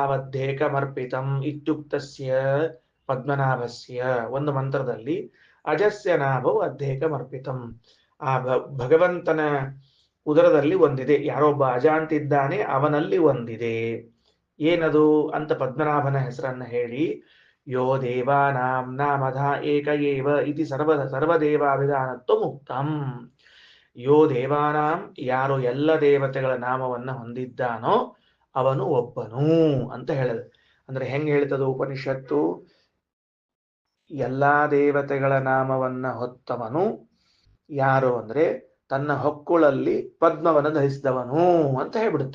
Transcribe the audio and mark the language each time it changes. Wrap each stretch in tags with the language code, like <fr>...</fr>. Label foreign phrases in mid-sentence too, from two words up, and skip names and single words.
<sa>ಅಜಸ್ಯ ನಾಭಾವದ್ದೇಕಮರ್ಪಿತಂ ಇತ್ಯುಕ್ತಸ್ಯ ಪದ್ಮನಾಭಸ್ಯ</sa> <kn>ಒಂದು ಮಂತ್ರದಲ್ಲಿ</kn> <sa>ಅಜಸ್ಯ ನಾಭವು ಅಧ್ಯೇಕಮರ್ಪಿತಂ.</sa> <kn>ಆ ಭಗವಂತನ ಉದರದಲ್ಲಿ ಒಂದಿದೆ, ಯಾರೊಬ್ಬ ಅಜ ಅಂತಿದ್ದಾನೆ ಅವನಲ್ಲಿ ಒಂದಿದೆ. ಏನದು ಅಂತ ಪದ್ಮನಾಭನ ಹೆಸರನ್ನ ಹೇಳಿ,</kn> <sa>ಯೋ ದೇವಾನಾಂ ನಾಮಧ ಏಕ ಏವ ಇತಿ ಸರ್ವದೇವಾಭಿಧಾನತ್ವ ಮುಕ್ತಂ. ಯೋ ದೇವಾನಾಂ,</sa> <kn>ಯಾರು ಎಲ್ಲ ದೇವತೆಗಳ ನಾಮವನ್ನ ಹೊಂದಿದ್ದಾನೋ ಅವನು ಒಬ್ಬನು ಅಂತ ಹೇಳಿದ. ಅಂದ್ರೆ ಹೆಂಗ್ ಹೇಳ್ತದ ಉಪನಿಷತ್ತು? ಎಲ್ಲಾ ದೇವತೆಗಳ ನಾಮವನ್ನ ಹೊತ್ತವನು ಯಾರು ಅಂದ್ರೆ ತನ್ನ ಹೊಕ್ಕುಳಲ್ಲಿ ಪದ್ಮವನ್ನು ಧರಿಸಿದವನು ಅಂತ ಹೇಳ್ಬಿಡ್ತು.</kn>